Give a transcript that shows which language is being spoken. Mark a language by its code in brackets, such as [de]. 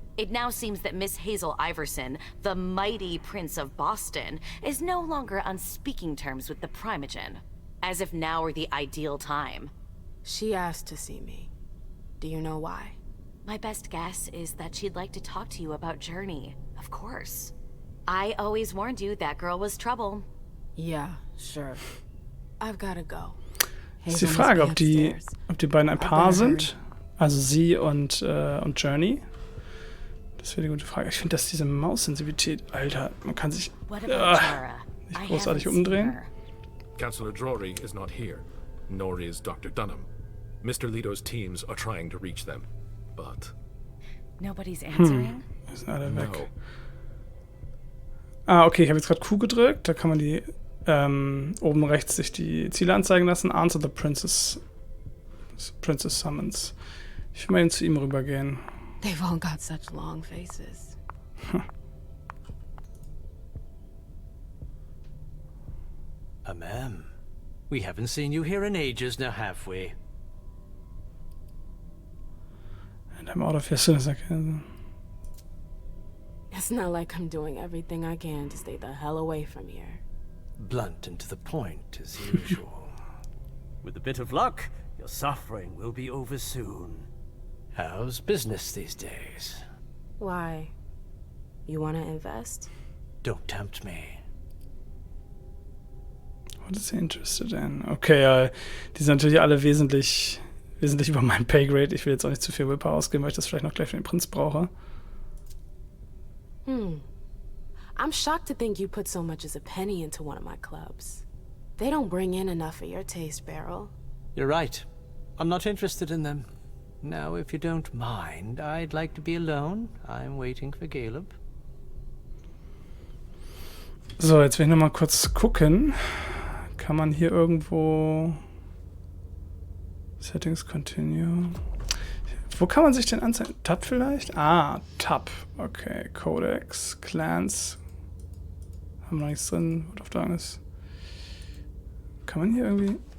[en] It now seems that Miss Hazel Iverson, the mighty Prince of Boston, is no longer on speaking terms with the Primogen. As if now were the ideal time. She asked to see me. Do you know why? My best guess is that she'd like to talk to you about Journey, of course. I always warned you that girl was trouble. Yeah, sure. I've gotta go. [de] Ist die Frage, ob die beiden ein Paar sind. Also sie und Journey. Das wäre die gute Frage. Ich finde, dass diese Maussensibilität, Alter, man kann sich nicht großartig umdrehen. [en] Councillor Drury is not here, nor is Dr. Dunham. Mr. Leto's teams are trying to reach them, but... Nobody's answering? [de] Sind alle weg. Ah, okay, ich habe jetzt gerade Q gedrückt. Da kann man die oben rechts sich die Ziele anzeigen lassen. [en] Answer the Princess Summons. [de] Ich will mal eben zu ihm rübergehen. [en] They've all got such long faces. Ma'am, we haven't seen you here in ages now, have we? And I'm out of here as soon as I can. It's not like I'm doing everything I can to stay the hell away from here. Blunt and to the point, as usual. With a bit of luck, your suffering will be over soon. How's business these days? Why? You wanna invest? Don't tempt me. What is he interested in? [de] Okay, die sind natürlich alle wesentlich über meinen Paygrade. Ich will jetzt auch nicht zu viel Willpower ausgeben, weil ich das vielleicht noch gleich für den Prinz brauche. [en] I'm shocked to think you put so much as a penny into one of my clubs. They don't bring in enough for your taste, Beryl. You're right. I'm not interested in them. Now, if you don't mind, I'd like to be alone. I'm waiting for Caleb. [de] So, jetzt will ich nochmal kurz gucken. Kann man hier irgendwo... [en] Settings continue. [de] Wo kann man sich denn anzeigen? Tab vielleicht? Ah, Tab. Okay, Codex, Clans. Haben wir noch nichts drin. Word of Darkness. Kann man hier irgendwie...